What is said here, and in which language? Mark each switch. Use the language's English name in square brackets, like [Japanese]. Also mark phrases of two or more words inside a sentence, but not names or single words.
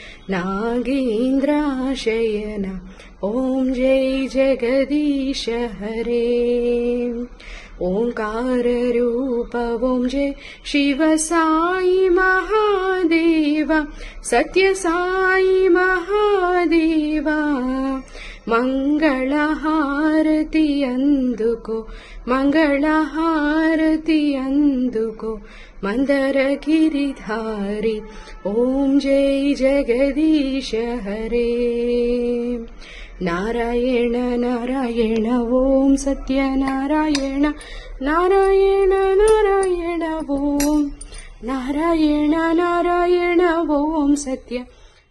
[Hindi] नागेन्द्रशयन ॐ जय जगदीश हरे ओंकार रूप ॐ जय शिव साई महादेव सत्य साई महादेव [Telugu] मंगళహారతి అందుకో మంగళహారతి అందుకో మందర గిరిధారి [Hindi] ॐ जय जगदीश हरे [Telugu] నారాయణ నారాయణ ఓం సత్యనారాయణ నారాయణ నారాయణ ఓం నారాయణ నారాయణ ఓం సత్య